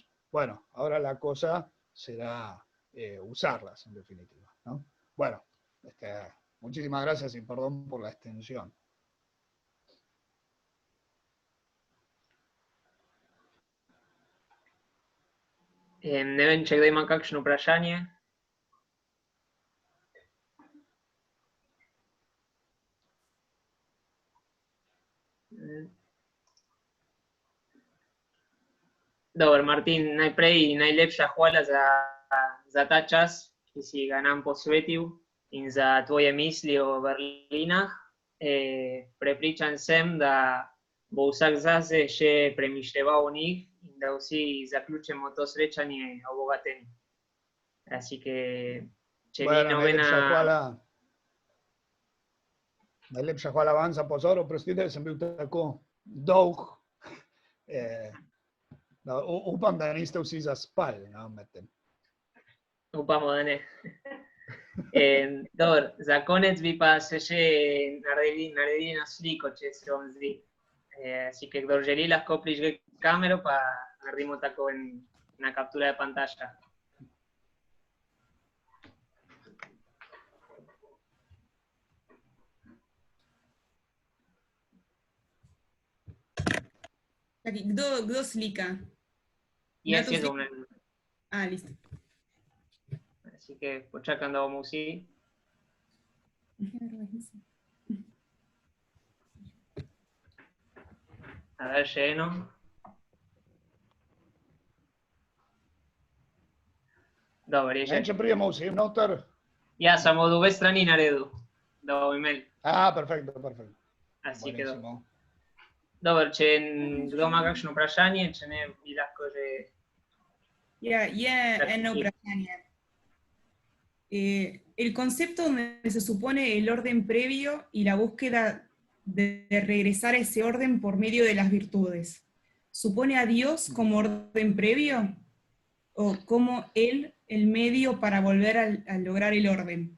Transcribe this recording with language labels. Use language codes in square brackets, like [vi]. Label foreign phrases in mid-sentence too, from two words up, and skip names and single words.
[es] Bueno, ahora la cosa será usarlas, en definitiva, ¿no? Bueno, muchísimas gracias y perdón por la extensión. [sl] Nevím, če kdo ima kakšno vprašanje? Dobro, Martin, najprej najlepša hvala za ta čas, ki si ga nam posvetil. in za tvoje misli o vrlinah, prepričan sem, da bo vsak zase še premišljeval o njih in da vsi zaključimo to srečanje obogateni. [es] Así que, [sl] če ni [es] Bueno, [sl] nobena... najlepša hvala vam za pozor, oprostite, sem bil tako dolg. Upam, da niste vsi zaspali, no, medtem. Upamo, da ne. Dobro, za konec bi pa se še naredili na sliko, če se vam zdi. [es] Así que [sl] kdor želi, lahko prižge kamero, pa naredimo tako na [es] captura de pantalla. [sl] Kdo slika? [es] Ja haciendo una... Listo. Así que [sl] počakam, da bomo vsi. A ver, še eno. Dobro, je že. Neće prijemo vsi noter? Ja, samo od obe strani naredil, da bomo imeli. Perfekto. [es] Así que Buenísimo. [sl] Dobro, če kdo ima kakšno vprašanje, če ne, bi lahko že... eno vprašanje. [es] El concepto donde se supone el orden previo y la búsqueda de regresar a ese orden por medio de las virtudes, ¿supone a Dios como orden previo? ¿O como Él el medio para volver a lograr el orden?